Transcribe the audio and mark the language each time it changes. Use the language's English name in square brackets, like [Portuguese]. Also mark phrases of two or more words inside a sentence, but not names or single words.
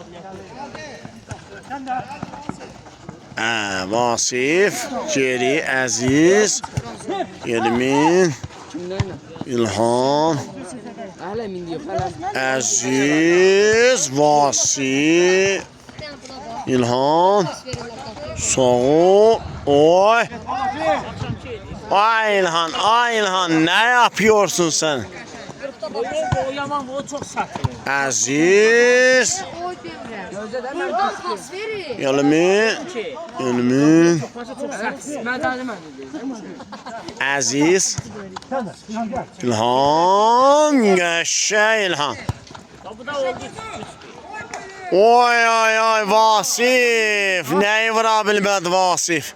[Azerbaijani] Vasif, geri Əziz, Elmin, Kimlərlə? İlhan, Hələ min deyib, hələ. Əziz, Vasif, İlhan, sağ ol, oy. [Turkish] Ay İlhan, ne yapıyorsun sen? [Azerbaijani] O yaman o [Turkish] çok saklı. [Azerbaijani] Aziz, Oy demirəm. Buradan pas verir. Elmin, Mən. Aziz, İlhan, qəşəng İlhan. Bu da oldu. Oy, Vasif, neyi vura bilmədi Vasif?